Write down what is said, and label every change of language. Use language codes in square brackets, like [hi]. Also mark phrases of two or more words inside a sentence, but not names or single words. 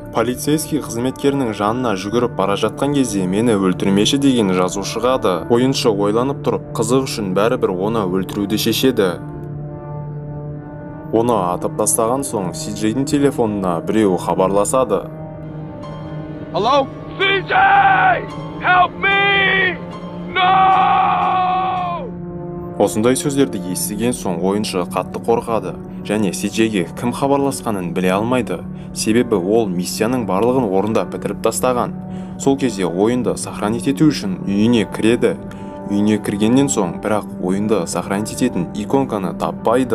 [kk] Полицейский қызметкерінің жанына жүгіріп бара жатқан кезде мені өлтірмеші деген жазу шығады. Ойыншы ойланып тұрып, қызық үшін бәрібір оны өлтіруді шешеді. Оны атып тастаған соң CJ-дің телефонына біреу хабарласады. [en] Hello? CJ! Help me! No! [kk] Осындай сөздерді естіген соң ойыншы қатты қорқады және CJ-ге кім хабарласқанын біле алмайды, себебі ол миссияның барлығын орындап бітіріп тастаған. Сол кезде ойынды сохранить ету үшін үйіне кіреді. Үйіне кіргеннен соң, бірақ ойынды сохранить ететін иконканы таппайды.